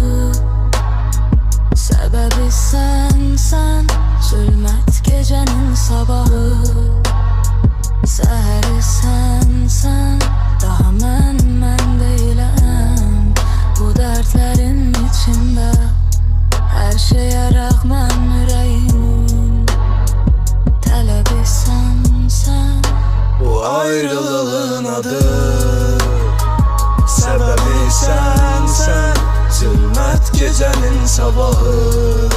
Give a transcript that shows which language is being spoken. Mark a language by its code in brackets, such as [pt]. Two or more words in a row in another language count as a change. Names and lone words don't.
[tr] Sebebi sen zulmet gecenin sabahı. [az] Səhəri sen daha mən deyiləm. Bu dərdlərin içində her şeye rağmen yüreğim tələbi sen. [tr] Bu ayrılığın adı, sebebi sen zulmet gecenin sabahı.